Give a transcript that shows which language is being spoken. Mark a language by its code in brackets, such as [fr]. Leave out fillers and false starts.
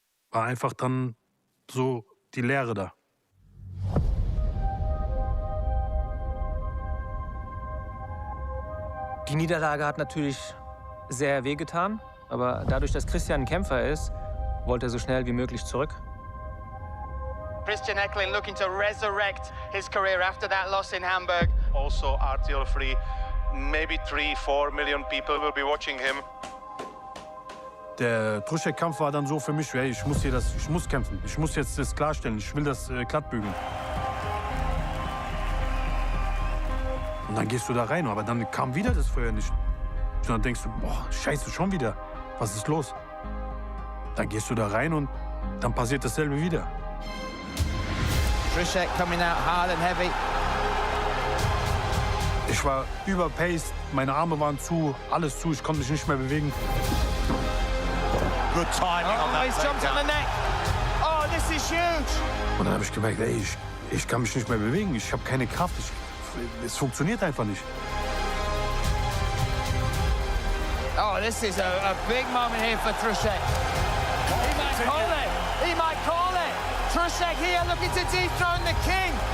[de] War einfach dann so die Leere da. Die Niederlage hat natürlich sehr wehgetan, aber dadurch, dass Christian ein Kämpfer ist, wollte er so schnell wie möglich zurück. [en] Christian Eckerlin looking to resurrect his career after that loss in Hamburg. Also RTL free, maybe 3-4 million people will be watching him. [de] Der Khurshed-Kampf war dann so für mich, hey, ich muss kämpfen. Ich muss jetzt das klarstellen, ich will das glatt bügeln. Und dann gehst du da rein, aber dann kam wieder das Feuer nicht. Und dann denkst du, boah, scheiße, schon wieder. Was ist los? Dann gehst du da rein und dann passiert dasselbe wieder. [en] Khurshed coming out hard and heavy. [de] Ich war überpaced, meine Arme waren zu, alles zu, ich konnte mich nicht mehr bewegen. [en] Good timing on that. He's jumped on the neck. Oh, this is huge. [de] Und dann habe ich gemerkt, ey, ich kann mich nicht mehr bewegen, ich habe keine Kraft, es funktioniert einfach nicht. [en] Oh, this is a big moment here for Khurshed. He might call it. He might call it. Khurshed here looking to dethrone the King.